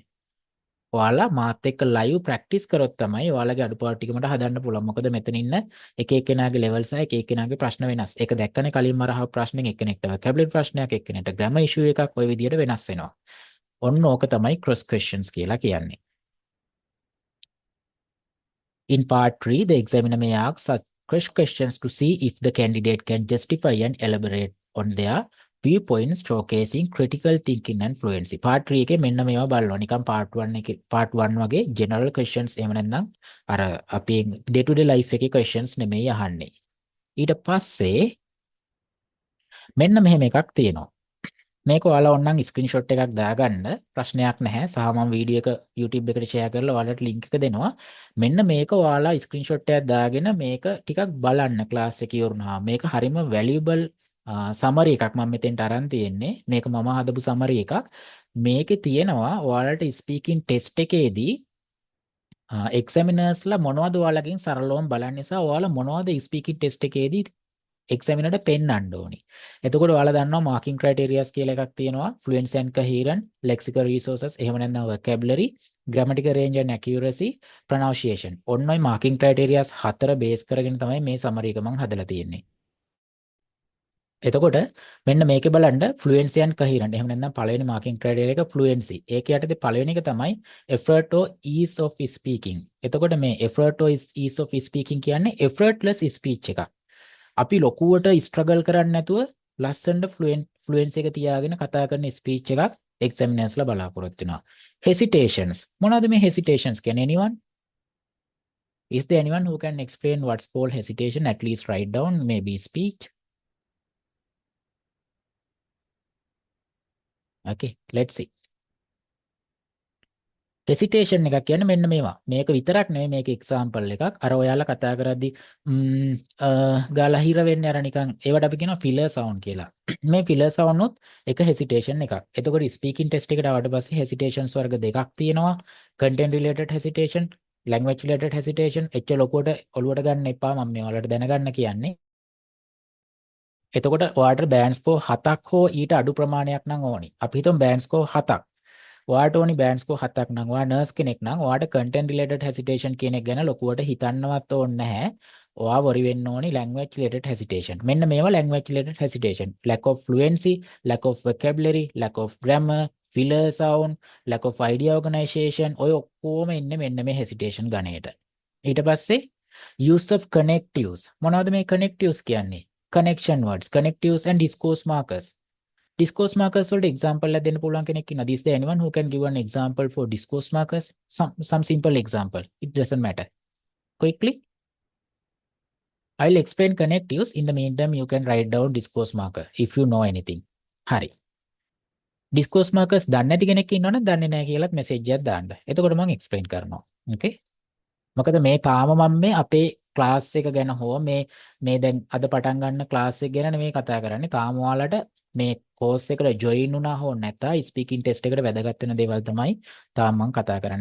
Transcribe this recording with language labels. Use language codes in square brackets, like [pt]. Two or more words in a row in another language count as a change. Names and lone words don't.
[si] ඔයාලා මාත් එක්ක ලයිව් ප්‍රැක්ටිස් කරොත් තමයි ඔයාලගේ අඩුපාඩු ටික මට හදන්න පුළුවන්. මොකද මෙතන ඉන්න එක එක්කෙනාගේ ලෙවල් සහ එක එක්කෙනාගේ ප්‍රශ්න වෙනස්. ඒක දැක්කනේ කලින් මරහව ප්‍රශ්නෙන් එක්කෙනෙක්ට vocabulary ප්‍රශ්නයක්, එක්කෙනෙක්ට [en] grammar issue [si] එකක් ওই විදියට වෙනස් වෙනවා. ඔන්න ඕක තමයි [en] cross questions [si] කියලා කියන්නේ. [en] In part 3, the examiner may ask such cross questions to see if the candidate can justify and elaborate on their viewpoints, showcasing critical thinking and fluency. [si] Part 3 එකේ මෙන්න මේවා බලනවා. නිකන් part 1 වගේ [en] general questions [si] එහෙම නැත්නම් අර අපි [en] day to day life [si] එකේ questions නෙමෙයි අහන්නේ. ඊට පස්සේ මෙන්න මෙහෙම එකක් තියෙනවා. මේක ඔයාලා ඕනනම් ස්ක්‍රීන්ෂොට් එකක් දාගන්න, ප්‍රශ්නයක් නැහැ. සහ මම වීඩියෝ එක YouTube එකට ෂෙයා කරලා ඔයාලට ලින්ක් එක දෙනවා. මෙන්න මේක ඔයාලා ස්ක්‍රීන්ෂොට් එකක් දාගෙන මේක ටිකක් බලන්න ක්ලාස් එකේ ඉවරනවා. මේක හරිම වැලියබල් සමරි එකක් මම මෙතෙන්ට අරන් තියෙන්නේ. මේක මම හදපු සමරි එකක්. මේකේ තියෙනවා ඔයාලට ස්පීකින් ටෙස්ට් එකේදී එක්සැමිනර්ස්ලා මොනවද ඔයාලගෙන් සරලවම බලන්නේ සහ ඔයාලා මොනවද ස්පීකින් ටෙස්ට් එකේදී එක්සැමිනර්ට පෙන්වන්න ඕනි. එතකොට ඔයාලා දන්නවා මාකින් ක්‍රයිටීරියාස් කියලා එකක් තියෙනවා. [en] fluency and coherent, lexical resources, [si] එහෙම නැත්නම් [en] vocabulary, grammatical range and accuracy, pronunciation. [si] ඔන්න ඔය මාකින් ක්‍රයිටීරියාස් 4 බේස් කරගෙන තමයි මේ සමරි එක මම හදලා තියෙන්නේ. එතකොට මෙන්න මේකේ බලන්න [en] fluency and coherent. [si] එහෙම නැත්නම් පළවෙනි මාකින් ක්‍රයිටීරියා එක fluency. ඒක යටතේ පළවෙනි එක තමයි [en] effort or ease of speaking. [si] එතකොට මේ [en] effort or ease of speaking [si] කියන්නේ [en] effortless speech [si] එකක්. අපි ලොකුවට ස්ට්‍රගල් කරන්නේ නැතුව ලස්සනට ෆ්ලුවෙන්සි එක තියාගෙන කතා කරන ස්පීච් එකක් එක්සැමිනර්ස්ලා බලාපොරොත්තු වෙනවා. hesitations. මොනවද මේ hesitations කියන්නේ? [en] anyone? Is there anyone who can explain what's called hesitation? At least write down, maybe speech. Okay, let's see. [si] hesitation එකක් කියන්නේ මෙන්න මේවා. මේක විතරක් නෙමෙයි, මේක example එකක්. අර ඔයාලා කතා කරද්දි ගාලා හිර වෙන්නේ අර නිකන් ඒවට අපි කියනවා [en] filler sound [si] කියලා. මේ [en] filler sound [si] උත් එක hesitation එකක්. එතකොට [en] speaking test [si] එකට ආවට පස්සේ hesitations වර්ග දෙකක් තියෙනවා. [en] content related hesitation, language related hesitation. [si] එච්ච ලොකුවට ඔලුවට ගන්න එපා. මම මේ ඔයාලට දැනගන්න කියන්නේ. එතකොට ඔයාලට බෑන්ඩ් ස්කෝර් 7ක් හෝ ඊට අඩු ප්‍රමාණයක් නම් ඕනි. අපි හිතමු බෑන්ඩ් ස්කෝර් 7ක්. ඔයාට ඕනි බෑන්ඩ් ස්කෝර් 7ක් නම් ඔයා නර්ස් කෙනෙක් නම් ඔයාට [en] content related hesitation [si] කියන එක ගැන ලොකුවට හිතන්නවත් ඕනේ නැහැ. ඔයා worry වෙන්න ඕනි [en] language related hesitation. [si] මෙන්න මේවා [en] language related hesitation. Lack of fluency, lack of vocabulary, lack of grammar, filler sound, lack of idea organization. [si] ඔය ඔක්කොම ඉන්නේ මෙන්න මේ hesitation ගණේට. ඊට පස්සේ [en] use of connectives. [si] මොනවද මේ connectives කියන්නේ? [en] Connection words, connectives and discourse markers. Discourse markers [si] වලට example එකක් දෙන්න පුළුවන් කෙනෙක් ඉන්නවා. [en] Is there anyone who can give an example for discourse markers? Some simple example. It doesn't matter. Quickly. I'll explain connectives. In the meantime, you can write down discourse marker if you know anything. [si] හරි. [en] discourse markers [si] දන්නේ නැති කෙනෙක් ඉන්නවනම් දන්නේ නැහැ කියලාත් message එකක් දාන්න. එතකොට මම explain කරනවා. Okay? මොකද මේ තාම මම මේ අපේ ක්ලාස් එක ගැන හෝ මේ දැන් අද පටන් ගන්න ක්ලාස් එක ගැන නෙමෙයි කතා කරන්නේ. තාම ඔයාලට මේ කෝස් එකට ජොයින් වුණා හෝ නැත ස්පීකින් ටෙස්ට් එකට වැදගත් වෙන දේවල් තමයි තාම මම කතා කරන්නේ.